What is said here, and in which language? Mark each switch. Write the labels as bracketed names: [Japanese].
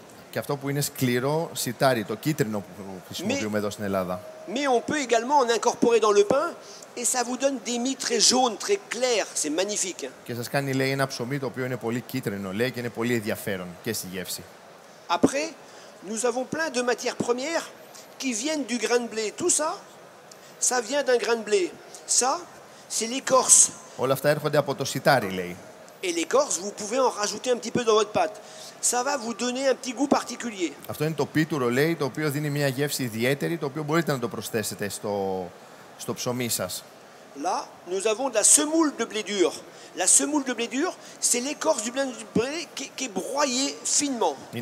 [Greek] Και αυτό που είναι σκληρό σιτάρι, το κίτρινο που χρησιμοποιούμε εδώ στην Ελλάδα. [French] Mais on peut également en incorporer dans le pain et ça vous donne des mie très jaunes, très clairs. C'est magnifique. [Greek] Και σας κάνει, λέει, ένα ψωμί το οποίο είναι πολύ κίτρινο, λέει, και είναι πολύ ενδιαφέρον και στη γεύση. [French] Après, nous avons plein de matières premières qui viennent du grain de blé. Tout ça, ça vient d'un grain de blé. Ça, c'est l'écorce. [Greek] Όλα αυτά έρχονται από το σιτάρι, λέει. [French] Et l'écorce, vous pouvez en rajouter un petit peu dans votre pâte. Ça va vous donner un petit goût particulier. [Greek] Αυτό είναι το πίτουρο, λέει, το οποίο δίνει μια γεύση ιδιαίτερη, το οποίο μπορείτε να το προσθέσετε στο ψωμί σας. [French] Là, nous avons de la semoule de blé dur. La semoule de blé dur, c'est l'écorce du blé qui est broyée finement.